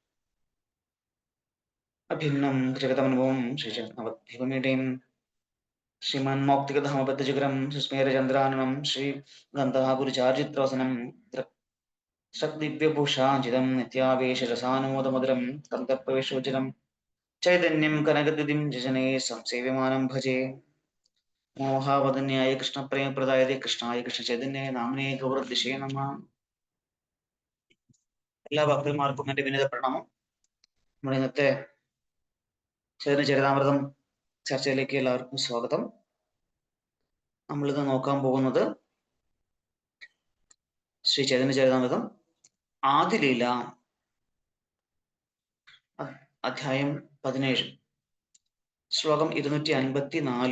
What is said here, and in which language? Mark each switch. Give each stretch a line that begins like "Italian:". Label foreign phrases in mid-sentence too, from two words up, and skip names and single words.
Sanskrit: अभिन्नं जगदमनुभवं श्रीजगन्नवद्धिवमीडें श्रीमन्मौक्तिकधामबद्धजिगरं सुस्मेरचन्द्राननं श्रीगन्धागुरुचार्जित्रवसनं शक्तिव्यभूषाञ्चितं नित्यावेशरसानुमोदमधुरं कन्दर्पविशोचनं चैतन्यं कनकद्युतिं जजने संसेव्यमानं भजे मोहावदन्याय कृष्णप्रेमप्रदायते कृष्णाय कृष्णचैतन्याय नाम्ने गौरदिशे नमः।
Malayalam: എല്ലാ ഭക്തന്മാർക്കും എൻ്റെ വിനീത പ്രണാമം. നമ്മുടെ ഇന്നത്തെ ചരിതാമൃതം ചർച്ചയിലേക്ക് എല്ലാവർക്കും സ്വാഗതം. നമ്മളിത് നോക്കാൻ പോകുന്നത് ശ്രീ ചൈതന്യ ചരിതാമൃതം ആദിലീല അധ്യായം 17 ശ്ലോകം 254.